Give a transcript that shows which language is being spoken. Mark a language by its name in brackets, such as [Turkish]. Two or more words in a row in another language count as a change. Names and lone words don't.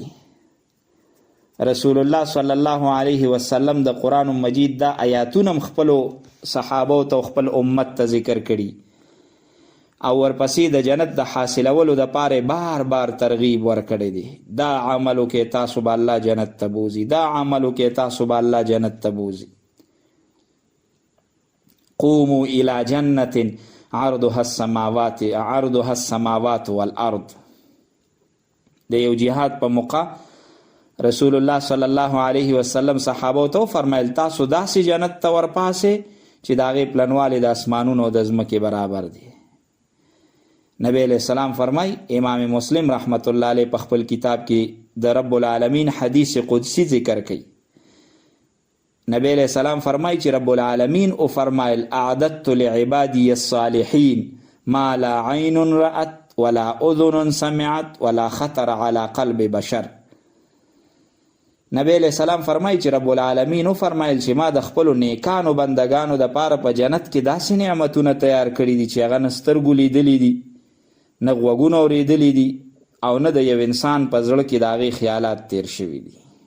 [Pashto] رسول الله [Arabic] صلی الله علیه وسلم [Pashto] د قرآن مجید دا آیاتونه خپلو صحابو ته خپل امت ته ذکر کړي، او ورپسې د جنت د حاصلولو دپاره بار بار ترغیب ورکړی دی. دا عملو کې تاسو به الله جنت ته بوځي، دا عملو کې تاسو به الله جنت ته بوځي. [Arabic] قوموا الی جنة عرضها السماوات والارض. [Pashto] د یو جهاد په موقع رسول الله [Arabic] صلی الله علیه وسلم [Pashto] صحابو ته فرمایل تاسو داسې جنت ته ورپاسې چې د هغې پلنوالی د اسمانونو او د ځمکې برابر دی. نبی [Arabic] علیہ السلام [Pashto] فرمای، امام مسلم [Arabic] رحمت الله علیه [Pashto] په خپل کتاب کې د [Arabic] رب العالمین [Pashto] حدیث قدسی ذکر کوي. نبی [Arabic] علیہ السلام [Pashto] فرمای چې [Arabic] رب العالمین [Pashto] او فرمایل [Arabic] اعددت لعبادی الصالحین ما لا عین رأت ولا اذن سمعت ولا خطر على قلب بشر. [Pashto] نبی [Arabic] علیہ السلام [Pashto] فرمایي چې [Arabic] رب العالمین [Pashto] فرمایل چې ما د خپلو نیکانو بندگانو دپاره په جنت کې داسې نعمتونه تیار کړي دي چې هغه نه سترګو لیدلي دي، نه غوږونه اورېدلي دي، او نه د یو انسان په زړه کې د هغې خیالات تیر شوي دي.